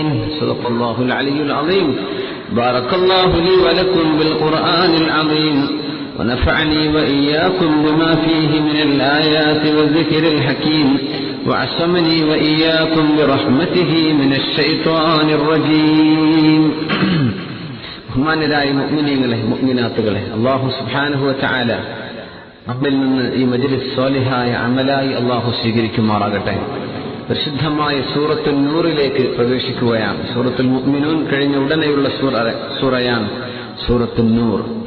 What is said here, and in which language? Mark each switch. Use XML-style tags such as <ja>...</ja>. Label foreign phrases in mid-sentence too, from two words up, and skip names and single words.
<ar>صدق الله العلي العظيم. بارك الله لي ولكم بالقرآن العظيم ونفعني وإياكم بما فيه من الآيات والذكر الحكيم وعصمني وإياكم برحمته من الشيطان الرجيم.</ar> <ml>ബഹുമാന്യരായ മുഅ്മിനീങ്ങളെ മുഅ്മിനാത്തുകളെ, അല്ലാഹു</ml> <ar>سبحانه وتعالى</ar> <ml>നമ്മിൽ നിന്ന് ഈ മജ്ലിസ് സ്വാലിഹായ അമലായി അല്ലാഹു സ്വീകരിക്കുമാറാകട്ടെ. പരിശുദ്ധമായ സൂറത്തുൽ നൂറിലേക്ക് പ്രവേശിക്കുകയാണ്. സൂറത്തുൽ മുഅ്മിനൂൻ കഴിഞ്ഞ ഉടനെയുള്ള സൂറയാണ് സൂറത്തുൽ നൂർ.</ml>